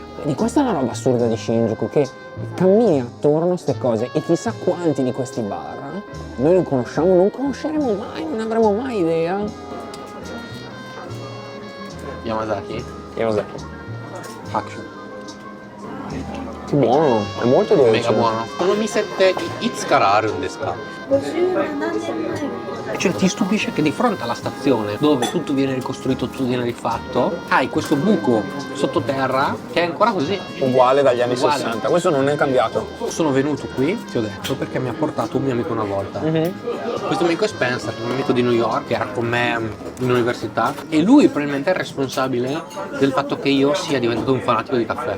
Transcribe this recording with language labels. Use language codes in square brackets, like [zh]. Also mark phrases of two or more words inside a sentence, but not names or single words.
[it] Di questa è la roba assurda di Shinjuku, che cammini attorno a queste cose e chissà quanti di questi bar noi non conosciamo, non conosceremo mai, non avremo mai idea. Yamazaki? Yamazaki. Action. Che buono, è molto dolce. Mega buono. [ja] その店いつからあるですか? 57年前 [it] Cioè ti stupisce che di fronte alla stazione dove tutto viene ricostruito, tutto viene rifatto, hai questo buco sottoterra che è ancora così. Uguale dagli anni Uguale. 60, questo non è cambiato. Sono venuto qui, ti ho detto, perché mi ha portato un mio amico una volta. Questo amico è Spencer, un amico di New York, che era con me in università, e lui probabilmente è il responsabile del fatto che io sia diventato un fanatico di caffè.